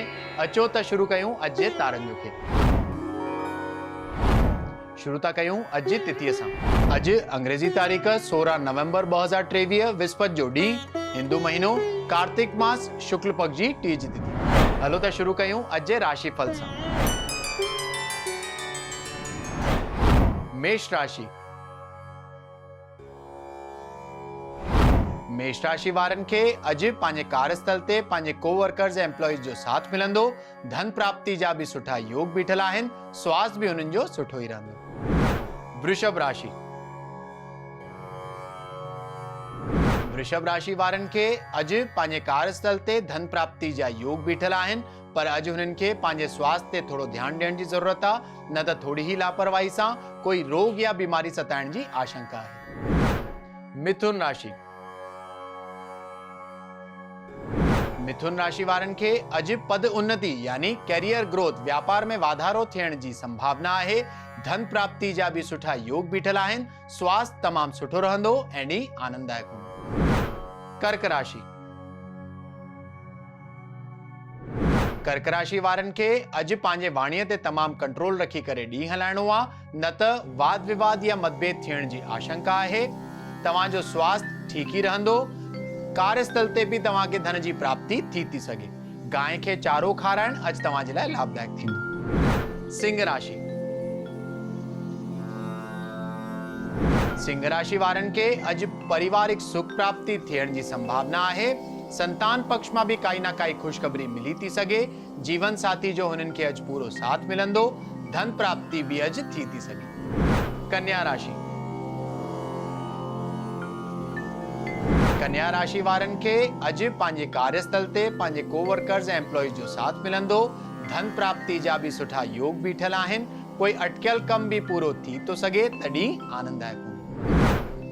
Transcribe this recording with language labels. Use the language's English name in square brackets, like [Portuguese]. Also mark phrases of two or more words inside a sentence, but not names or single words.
[Sindhi] अचो त शुरू कयूं अॼु जे तारनि जो खेल। शुरू था कयूं अॼु जी तिथीअ सां। अॼु अंग्रेज़ी तारीख़ 16 नवंबर 2023 विस्पति जो ॾींहुं, हिंदू महीनो कार्तिक मास शुक्ल पक्ष जी टीज तिथि। हलो त शुरू कयूं अॼु जे राशिफल सां। मेष राशि। मेष राशि वारनि खे अॼु पंहिंजे कार्यस्थल ते पंहिंजे कोवर्कर्स ऐं एम्प्लॉइज जो साथ मिलंदो। धन प्राप्ति जा भी सुठा योग बीठल आहिनि। स्वास्थ्य भी उन्हनि जो सुठो ई रहंदो। वृषभ राशि। वृषभ राशि वारनि खे अॼु पंहिंजे कार्यस्थल ते धन प्राप्ति जा योग बीठल आहिनि, पर अॼु हुननि खे पंहिंजे स्वास्थ्य ते थोरो ध्यानु ॾियण जी ज़रूरत आहे, न त थोड़ी ही लापरवाही सां कोई रोग या बीमारी सताइण जी आशंका आहे। मिथुन राशि। मिथुन राशि वारनि खे अॼु पद उन्नति यानी [English] career growth, [Sindhi] व्यापार में वाधारो थियण जी संभावना आहे। धन प्राप्ति जा भी सुठा योग बीठल आहिनि। स्वास्थ्य तमाम सुठो रहंदो ऐं ॾींहुं आनंददायक हूंदो। कर्क राशि। कर्क राशि वारनि खे अॼु पंहिंजे वाणीअ ते तमाम कंट्रोल रखी करे ॾींहुं हलाइणो आहे, न त वाद विवाद या मतभेद थियण जी आशंका आहे। तव्हांजो स्वास्थ्य ठीक ही रहंदो। कार्यस्थल ते भी तव्हांखे धन जी प्राप्ति थी सके। गाय के चारो खाराइण अॼु तव्हांजे लाइ लाभदायक थींदो। सिंह राशि। सिंह राशि वारनि खे अॼु पारिवारिक सुख प्राप्ति थियण जी संभावना आहे। संतान पक्ष में भी काई ना काई खुशखबरी मिली थी सके। जीवन साथी जो हुननि खे अॼु पूरो साथ मिलंदो। धन प्राप्ति भी अॼु थी सके। कन्या राशि। कन्या राशि वारनि खे अॼु पंहिंजे कार्यस्थल ते पंहिंजे कोवर्कर्स ऐं एम्प्लॉइज जो साथ मिलंदो। धन प्राप्ति जा भी सुठा योग बीठल आहिनि। कोई अटकियल कम भी पूरो थी तो सके, तॾहिं आनंददायक हूंदो।